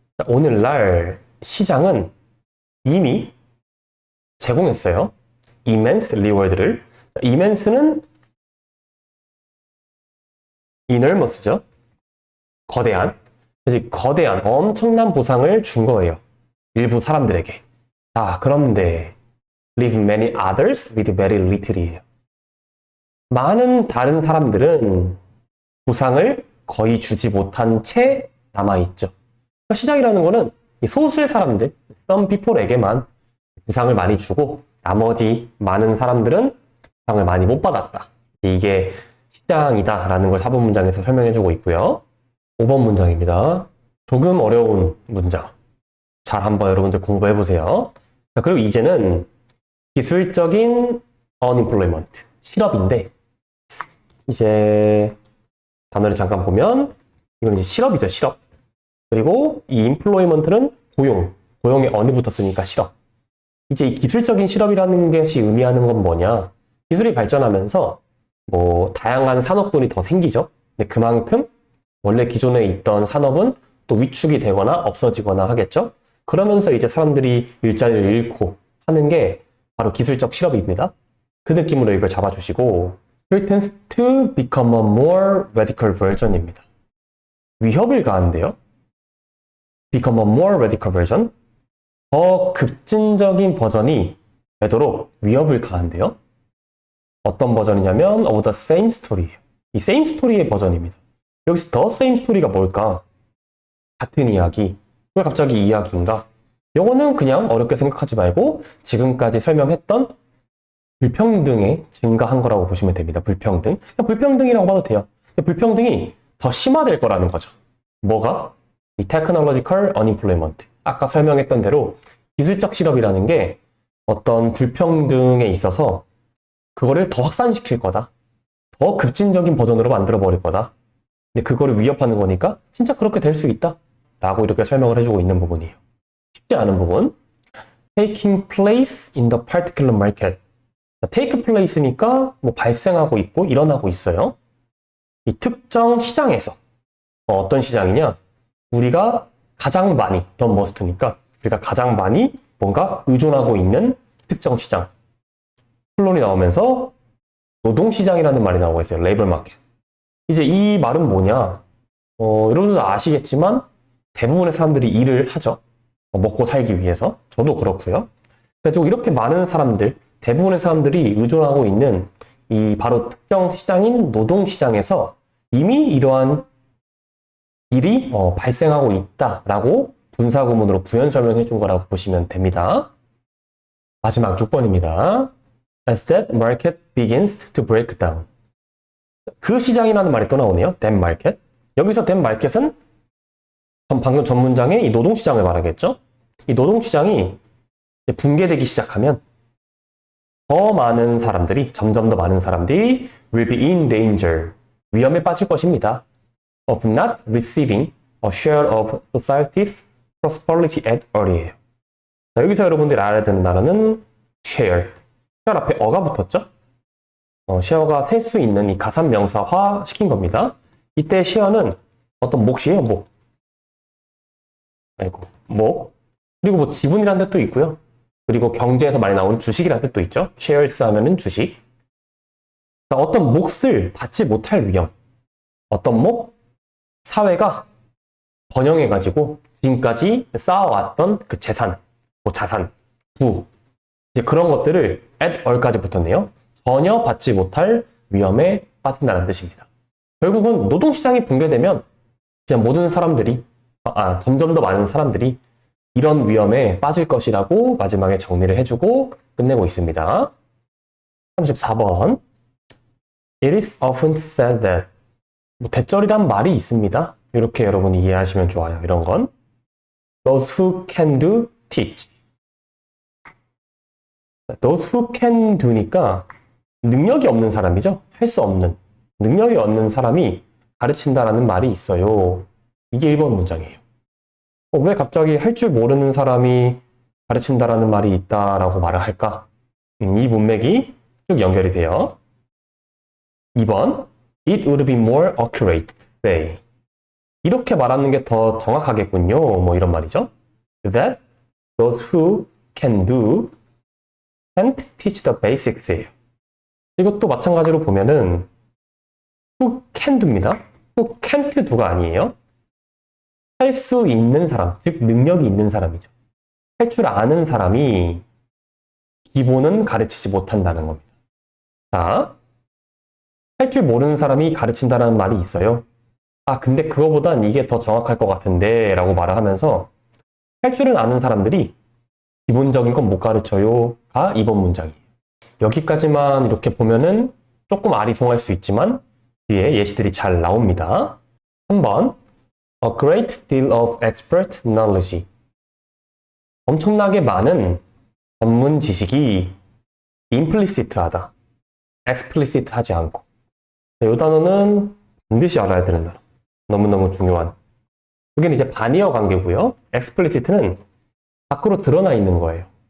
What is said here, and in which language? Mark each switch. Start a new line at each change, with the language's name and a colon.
Korean: 오늘날 시장은 이미 제공했어요.
English: immense reward를, immense는 enormous죠.
Korean: 거대한. 그래서 거대한, 엄청난 보상을 준 거예요. 일부 사람들에게. 자, 그런데
English: leave many others with very little이에요.
Korean: 많은 다른 사람들은 보상을 거의 주지 못한 채 남아있죠. 그러니까 시장이라는 거는 소수의 사람들,
English: some people
Korean: 에게만 보상을 많이 주고 나머지 많은 사람들은 보상을 많이 못 받았다. 이게 시장이다라는 걸 4번 문장에서 설명해주고 있고요. 5번 문장입니다. 조금 어려운 문장. 잘 한번 여러분들 공부해보세요. 자, 그리고 이제는 기술적인 unemployment, 실업인데 이제 단어를 잠깐 보면 이건 이제 실업이죠, 실업. 그리고 이 employment는 고용에 on이 붙었으니까 실업. 이제 이 기술적인 실업이라는 것이 의미하는 건 뭐냐? 기술이 발전하면서 뭐 다양한 산업군이 더 생기죠. 근데 그만큼 원래 기존에 있던 산업은 또 위축이 되거나 없어지거나 하겠죠. 그러면서 이제 사람들이 일자리를 잃고 하는 게 바로 기술적 실업입니다. 그 느낌으로 이걸 잡아주시고
English: threatens to become a more radical version입니다.
Korean: 위협을 가한대요.
English: become a more radical version.
Korean: 더 급진적인 버전이 되도록 위협을 가한대요. 어떤 버전이냐면
English: of the same story예요.
Korean: 이 same story의 버전입니다. 여기서
English: the same story
Korean: 가 뭘까? 같은 이야기. 왜 갑자기 이야기인가? 요거는 그냥 어렵게 생각하지 말고 지금까지 설명했던 불평등에 증가한 거라고 보시면 됩니다. 불평등. 그냥 불평등이라고 봐도 돼요. 불평등이 더 심화될 거라는 거죠. 뭐가? 이
English: technological unemployment.
Korean: 아까 설명했던 대로 기술적 실업이라는 게 어떤 불평등에 있어서 그거를 더 확산시킬 거다. 더 급진적인 버전으로 만들어 버릴 거다. 근데 그거를 위협하는 거니까 진짜 그렇게 될 수 있다. 라고 이렇게 설명을 해주고 있는 부분이에요. 쉽지 않은 부분.
English: Taking place in the particular market.
Korean: take place니까 뭐 발생하고 있고 일어나고 있어요. 이 특정 시장에서. 어떤 시장이냐? 우리가 가장 많이,
English: the most
Korean: 니까 우리가 가장 많이 뭔가 의존하고 있는 특정 시장. 플론이 나오면서 노동시장이라는 말이 나오고 있어요. 레이버 마켓. 이제 이 말은 뭐냐? 여러분들도 아시겠지만 대부분의 사람들이 일을 하죠. 먹고 살기 위해서. 저도 그렇고요. 그래서 이렇게 많은 사람들, 대부분의 사람들이 의존하고 있는 이 바로 특정 시장인 노동시장에서 이미 이러한 일이 발생하고 있다라고 분사구문으로 부연 설명해 준 거라고 보시면 됩니다. 마지막 6번입니다.
English: As that market begins to break down.
Korean: 그 시장이라는 말이 또 나오네요.
English: that market.
Korean: 여기서
English: that market
Korean: 은 방금 전 문장의 이 노동시장을 말하겠죠. 이 노동시장이 붕괴되기 시작하면 더 많은 사람들이, 점점 더 많은 사람들이
English: will be in danger,
Korean: 위험에 빠질 것입니다.
English: of not receiving a share of society's prosperity at all이에요.
Korean: 자, 여기서 여러분들이 알아야 되는 단어는 share. share 앞에 어가 붙었죠? share가 셀 수 있는 이 가산 명사화 시킨 겁니다. 이때 share는 어떤 몫이에요, 목. 아이고, 목. 그리고 뭐 지분이라는 뜻도 있고요. 그리고 경제에서 많이 나오는 주식이라는 뜻도 있죠. shares 하면은 주식. 자, 어떤 몫을 받지 못할 위험. 어떤 목? 사회가 번영해가지고 지금까지 쌓아왔던 그 재산, 뭐 자산, 부, 이제 그런 것들을
English: at all
Korean: 까지 붙었네요. 전혀 받지 못할 위험에 빠진다는 뜻입니다. 결국은 노동시장이 붕괴되면 그냥 모든 사람들이, 점점 더 많은 사람들이 이런 위험에 빠질 것이라고 마지막에 정리를 해주고 끝내고 있습니다.
English: 34번. It is often said that.
Korean: 뭐 대절이란 말이 있습니다. 이렇게 여러분이 이해하시면 좋아요. 이런 건
English: those who can do, teach. those who can do
Korean: 니까 능력이 없는 사람이죠. 할 수 없는. 능력이 없는 사람이 가르친다라는 말이 있어요. 이게 1번 문장이에요. 왜 갑자기 할 줄 모르는 사람이 가르친다라는 말이 있다라고 말을 할까? 이 문맥이 쭉 연결이 돼요. 2번.
English: It would be more accurate to say.
Korean: 이렇게 말하는 게 더 정확하겠군요. 뭐 이런 말이죠.
English: That those who can do can't teach the basics예요.
Korean: 이것도 마찬가지로 보면은
English: who can do
Korean: 입니다.
English: who can't do
Korean: 가 아니에요. 할 수 있는 사람, 즉 능력이 있는 사람이죠. 할 줄 아는 사람이 기본은 가르치지 못한다는 겁니다. 자, 할 줄 모르는 사람이 가르친다는 말이 있어요. 아, 근데 그거보단 이게 더 정확할 것 같은데 라고 말을 하면서 할 줄은 아는 사람들이 기본적인 건 못 가르쳐요가 이번 문장이에요. 여기까지만 이렇게 보면은 조금 아리송할 수 있지만 뒤에 예시들이 잘 나옵니다.
English: 3번 A great deal of expert knowledge.
Korean: 엄청나게 많은 전문 지식이 implicit하다. explicit하지 않고. 이 단어는 반드시 알아야 되는 단어. 너무너무 중요한. 여기는 이제 반의어 관계고요. explicit는 밖으로 드러나 있는 거예요.